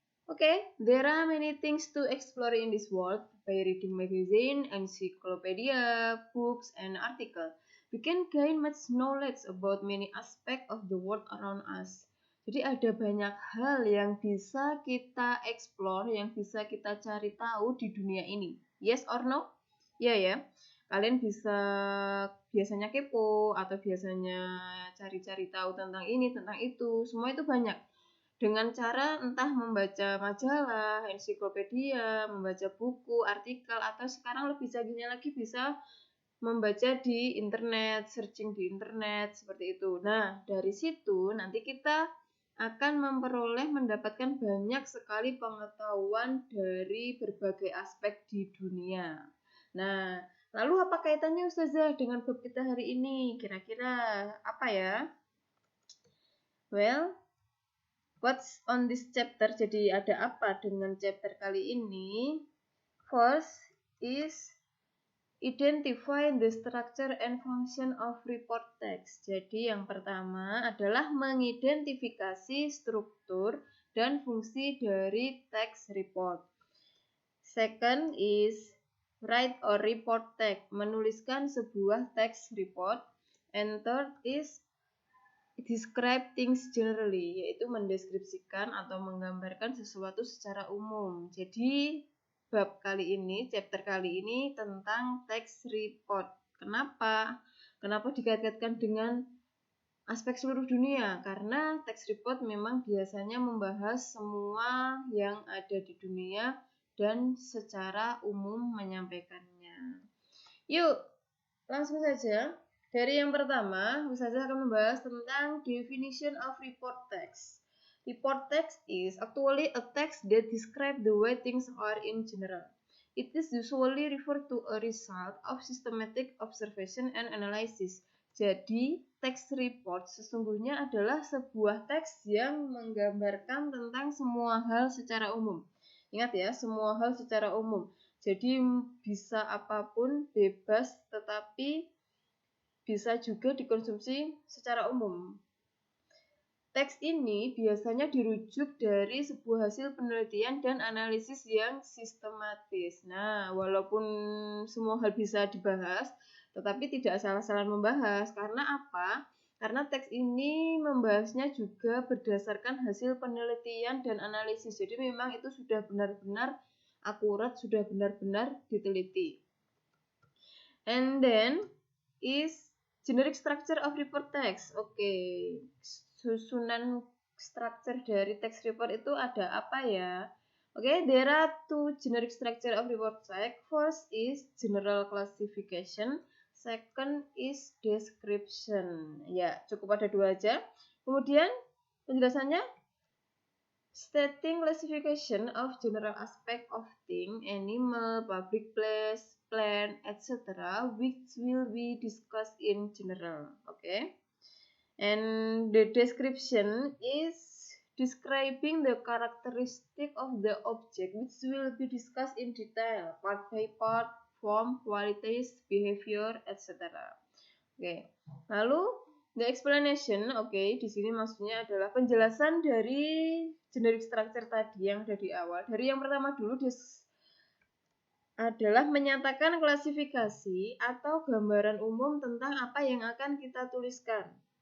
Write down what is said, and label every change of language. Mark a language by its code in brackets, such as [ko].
[en] Okay, there are many things to explore in this world by reading magazine, encyclopedia, books, and articles. We can gain much knowledge about many aspects of the world around us. [id] Jadi ada banyak hal yang bisa kita explore, yang bisa kita cari tahu di dunia ini. [en] Yes or no? [id] Ya. Kalian bisa biasanya kepo atau biasanya cari-cari tahu tentang ini, tentang itu. Semua itu banyak. Dengan cara entah membaca majalah, ensiklopedia, membaca buku, artikel, atau sekarang lebih canggihnya lagi bisa membaca di internet, searching di internet, seperti itu. Nah, dari situ nanti kita akan mendapatkan banyak sekali pengetahuan dari berbagai aspek di dunia. Nah, lalu apa kaitannya Ustazah dengan bab kita hari ini? Kira-kira apa ya? [en] Well, what's on this chapter? [id] Jadi ada apa dengan chapter kali ini? [en] First is identify the structure and function of report text. [id] Jadi yang pertama adalah mengidentifikasi struktur dan fungsi dari text report. [en] Second is write or report text, [id] menuliskan sebuah text report. [en] And third is describe things generally, [id] yaitu mendeskripsikan atau menggambarkan sesuatu secara umum. Jadi bab kali ini, chapter kali ini tentang text report. Kenapa? Kenapa dikaitkan dengan aspek seluruh dunia? Karena text report memang biasanya membahas semua yang ada di dunia dan secara umum menyampaikannya. Yuk, langsung saja. Dari yang pertama, Ustazah akan membahas tentang [en] definition of report text. Report text is actually a text that describes the way things are in general. It is usually referred to a result of systematic observation and analysis. [id] Jadi, text report sesungguhnya adalah sebuah teks yang menggambarkan tentang semua hal secara umum. Ingat ya, semua hal secara umum. Jadi bisa apapun, bebas, tetapi bisa juga dikonsumsi secara umum. Teks ini biasanya dirujuk dari sebuah hasil penelitian dan analisis yang sistematis. Nah, walaupun semua hal bisa dibahas, tetapi tidak asal-asalan membahas. Karena apa? Karena teks ini membahasnya juga berdasarkan hasil penelitian dan analisis. Jadi memang itu sudah benar-benar akurat, sudah benar-benar diteliti. [en] And then is generic structure of report text. [id] Oke, susunan structure dari text report itu ada apa ya? [en] Oke, there are two generic structure of report text. First is general classification, second is description. [id] Ya, cukup ada dua aja. Kemudian penjelasannya, [en] stating classification of general aspect of thing, animal, public place, plant, etc., which will be discussed in general. Okay, and the description is describing the characteristic of the object, which will be discussed in detail, part by part, form, qualities, behavior, etc. [id] Okay, lalu [en] the explanation, [id] di sini maksudnya adalah penjelasan dari generic structure tadi yang ada di awal. Dari yang pertama dulu, adalah menyatakan klasifikasi atau gambaran umum tentang apa yang akan kita tuliskan.